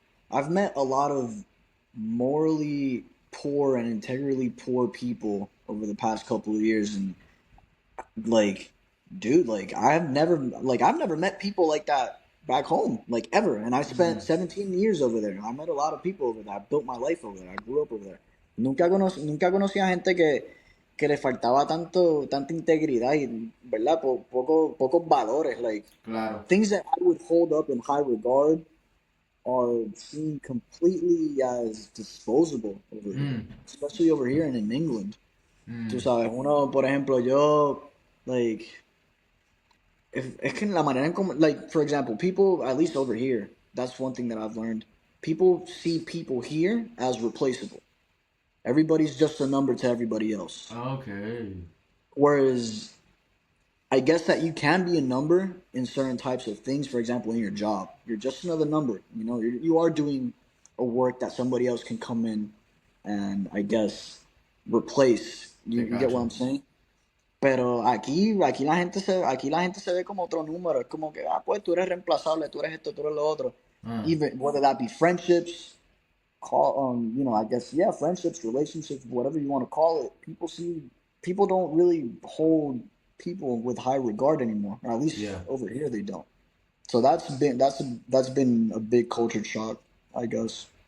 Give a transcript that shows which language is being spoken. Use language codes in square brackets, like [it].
[en] I've met a lot of morally poor and integrally poor people over the past couple of years, and like, dude, like I've never met people like that back home, like ever. And I spent Mm. 17 years over there. I met a lot of people over there. I built my life over there. I grew up over there. [es] Nunca conocí a gente que le faltaba tanta integridad y, ¿verdad? Pocos valores, like Claro. [en] things that I would hold up in high regard are seen completely as disposable over here, Mm. especially over here and in England. [es] Tú Mm. sabes, uno, por ejemplo, yo, [en] like, if [es] es que la manera en como, [en] like, for example, people, at least over here, that's one thing that I've learned. People see people here as replaceable. Everybody's just a number to everybody else. Okay. Whereas I guess that you can be a number in certain types of things. For example, in your job, you're just another number. You are doing a work that somebody else can come in and I guess replace. You, I you get what gotcha. I'm saying? [es] Pero aquí la gente se ve como otro número. Es como que, pues tú eres reemplazable, tú eres esto, tú eres lo otro. Uh. [en] Even whether that be friendships, I guess yeah, friendships, relationships, whatever you want to call it. People don't really hold people with high regard anymore, or at least Yeah. over here they don't. So that's been a big culture shock, I guess.